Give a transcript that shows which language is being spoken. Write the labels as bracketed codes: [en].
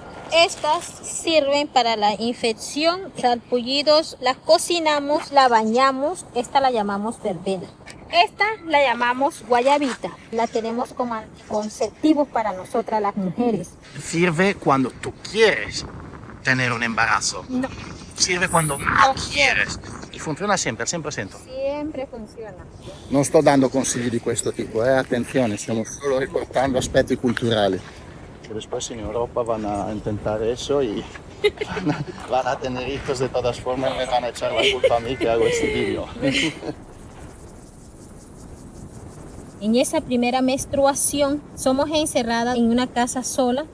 [es] Estas sirven para la infección, salpullidos, las cocinamos, la bañamos, esta la llamamos verbena. Esta la llamamos guayabita, la tenemos como anticonceptivos para nosotras las mujeres. Sirve cuando tú quieres tener un embarazo. No. Sirve cuando no quieres. Y funciona sempre, al 100%. Siempre funciona. [it] Non sto dando consigli di questo tipo, attenzione, stiamo solo riportando aspetti culturali. [es] Que después en Europa van a intentar eso y van a tener hijos de todas formas y me van a echar la culpa a mí que hago este vídeo. En esa primera menstruación somos encerradas en una casa sola.